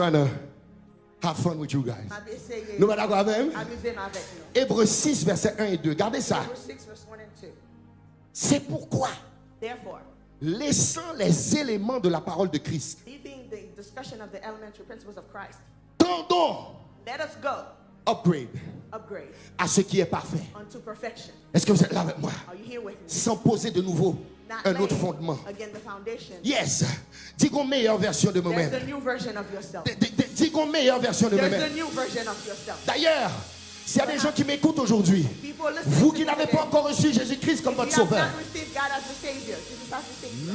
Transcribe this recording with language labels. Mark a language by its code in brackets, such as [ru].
[en] trying to have fun with you guys. [fr] m'a essayé Nous sommes d'accord avec vous? amuser avec nous. Hébreux 6, verset 1 et 2. Gardez ça. [en] Hebrews 6 verse 1 and 2. [fr] C'est pourquoi, [en] Therefore, [fr] laissant les éléments de la parole de Christ, [en] leaving the discussion of the elementary principles of Christ, [fr] tendons, [en] let us go [fr] upgrade, [en] upgrade [fr] à ce qui est parfait. [en] unto perfection. [fr] Est-ce que vous êtes là avec moi? [en] Are you here with me? [fr] Sans poser de nouveau [en] Not [fr] un autre [en] laying [fr] fondement. [en] again the foundation. Yes. [fr] Dis une meilleure version de [en] There's [fr] moi-même. [en] a new version of yourself. [fr] Dis une meilleure version de [en] There's a [fr] moi-même. [en] new version of yourself. [fr] D'ailleurs, s'il y a des gens qui m'écoutent aujourd'hui, [en] People listening [fr] vous [en] to [fr] qui [en] me [fr] n'avez [en] today, [fr] pas encore reçu Jésus-Christ comme [en] if [fr] votre [en] you have [fr] sauveur, [en] not received God as the Savior, Jesus as the Savior,